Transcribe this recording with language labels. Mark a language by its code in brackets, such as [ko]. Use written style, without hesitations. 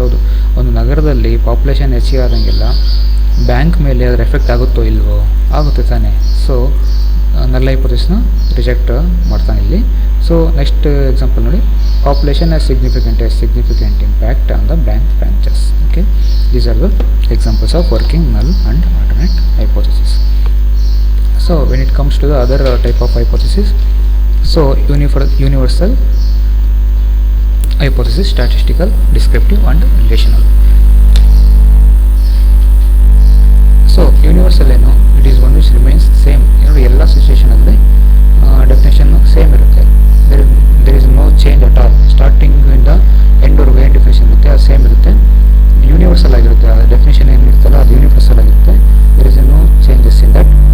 [kn] ಹೌದು, ಒಂದು ನಗರದಲ್ಲಿ ಪಾಪ್ಯುಲೇಷನ್ ಹೆಚ್ಚಿಗೆ ಆದಂಗೆಲ್ಲ ಬ್ಯಾಂಕ್ ಮೇಲೆ ಅದರ ಎಫೆಕ್ಟ್ ಆಗುತ್ತೋ ಇಲ್ವೋ? ಆಗುತ್ತೆ ತಾನೇ. ಸೊ ನಲ್ ಹೈಪೋಥೆಸಿಸ್ನ ರಿಜೆಕ್ಟ್ ಮಾಡ್ತಾನೆ ಇಲ್ಲಿ. [en] So next example ನೋಡಿ, population has significant impact on the bank branches. Okay, these are the examples of working null and alternate hypothesis. So when it comes to the other type of hypothesis, so universal hypothesis, statistical, descriptive and relational. So so universal ಏನು, it is one which remains same. [kn] ನೋಡಿ ಎಲ್ಲ ಸಿಚುವೇಷನಲ್ಲಿ definition same ಇರುತ್ತೆ. [en] There is no change at all. [kn] ಸ್ಟಾರ್ಟಿಂಗಿಂದ ಎಂಡ್ವರೆಗೂ ಏನು definition ಇರುತ್ತೆ ಅದು same ಇರುತ್ತೆ. Universal ಆಗಿರುತ್ತೆ. ಆ ಡೆಫಿನೇಷನ್ ಏನಿರುತ್ತಲ್ಲ ಅದು ಯೂನಿವರ್ಸಲ್ ಆಗಿರುತ್ತೆ. [en] There is no changes in that.